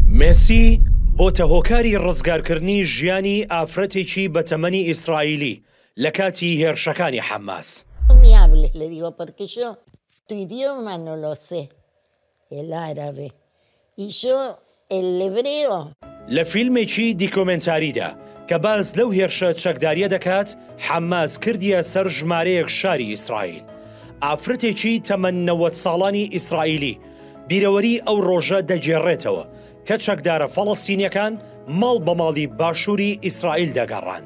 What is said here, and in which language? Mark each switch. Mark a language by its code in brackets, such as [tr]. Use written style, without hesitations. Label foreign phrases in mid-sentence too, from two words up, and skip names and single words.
[ckb] مێسی بۆتە هۆکاری ڕزگارکردنی ژیانی ئافرەتێکی بەتەمەنی ئیسرائیلی لە کاتی هێرشەکانی حەماس. [es] Mi hables, le digo, porque yo tu idioma no lo sé, el árabe, y yo el hebreo. [ckb] لە فیلمێکی دیکۆمنتاریدا کە باز لەو هێرشە چەکداریە دەکات، حەماس کردیە سەر ژمارەیەک شاری ئیسرائیل. ئافرەتێکی تەمەن 90 ساڵانی ئیسرائیلی بیرەوەری ئەو ڕۆژە دەگێڕێتەوە کە چەکدارە فەڵەستینیەکان ماڵ بە ماڵی باشووری ئیسرائیل دەگەڕان.